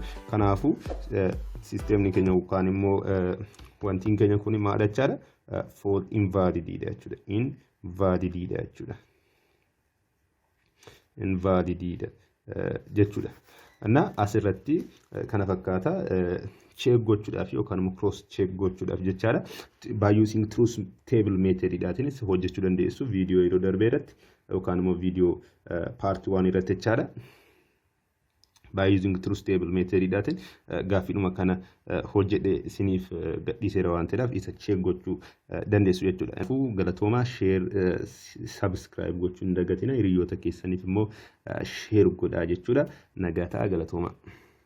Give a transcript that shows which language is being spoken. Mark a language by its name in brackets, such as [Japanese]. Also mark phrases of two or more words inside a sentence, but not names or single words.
[Oromo] Kanaafuu sisteemni keenya yookaan immoo wantiin keenya kun maal jechaadha? [English] False invalid [Oromo] jechuudha. Invalid jechuudha. Invalid jechuudha. እና asirratti kana fakkaata check gochuudhaaf yookaan immoo [English] cross check [Oromo] gochuudhaaf jechaadha. [English] By using truth table method [Oromo] dhaatiinis hojjechuu dandeessu viidiyoo yeroo darbee irratti yookaan immoo viidiyoo part 1 irratti jechaadha. [English] By using truth table method [Oromo] dhaatiin gaaffiidhuma kana hojjedhe isiniif gadhiiseera waan ta'eef isa check gochuu dandeessu jechuudha. Kanaafuu galatoomaa [English] share subscribe [Oromo] gochuun dagatina hiriyoota keessaniif immoo share godhaa jechuudha. Nagataa galatoomaa.